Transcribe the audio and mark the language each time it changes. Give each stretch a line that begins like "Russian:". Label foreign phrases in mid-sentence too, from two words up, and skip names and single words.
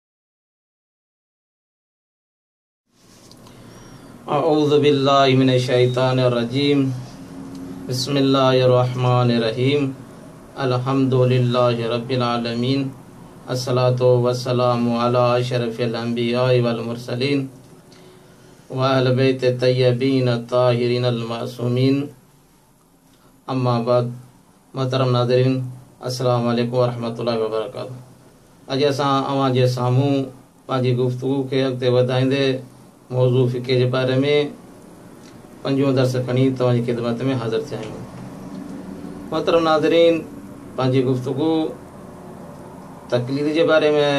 Arabic: أعوذ بالله من الشيطان الرجيم. بسم الله الرحمن الرحيم. الحمد لله رب العالمين. الصلاة والسلام على أشرف الأنبياء والمرسلين وأهل بيت طيبين طاهرين المعصومين. أما بعد.
Sindhi: मोहतरम नाज़रीन,
Arabic: السلام عليكم ورحمة الله وبركاته.
Sindhi: अॼु असां अवां जे साम्हूं पंहिंजी गुफ़्तगू खे अॻिते वधाईंदे मौज़ू फ़िक़े जे बारे में पंजो दर्स खणी तव्हांजी ख़िदमत में हाज़िर थिया आहियूं। मोहतरम नाज़रीन, पंहिंजी गुफ़्तगू तक़लीद जे बारे में आहे।